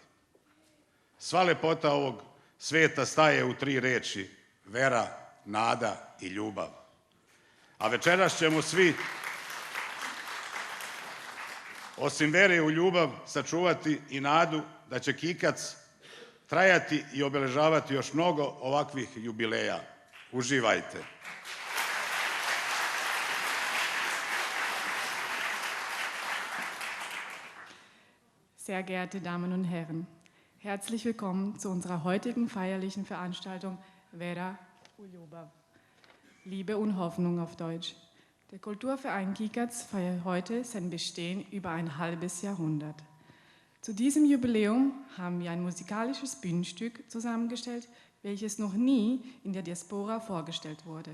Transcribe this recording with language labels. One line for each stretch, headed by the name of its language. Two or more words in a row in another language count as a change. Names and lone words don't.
Serbian: Sva lepota ovog sveta staje u 3 reči: vera, nada i ljubav. A večeras ćemo svi, osim vere u ljubav, sačuvati i nadu da će Kikac trajati i obeležavati još mnogo ovakvih jubileja. Uživajte!
German: Sehr geehrte Damen und Herren, herzlich willkommen zu unserer heutigen feierlichen Veranstaltung Vera u ljubav. Liebe und Hoffnung auf Deutsch. Der Kulturverein Kikac feiert heute sein Bestehen über ein halbes Jahrhundert. Zu diesem Jubiläum haben wir ein musikalisches Bühnenstück zusammengestellt, welches noch nie in der Diaspora vorgestellt wurde.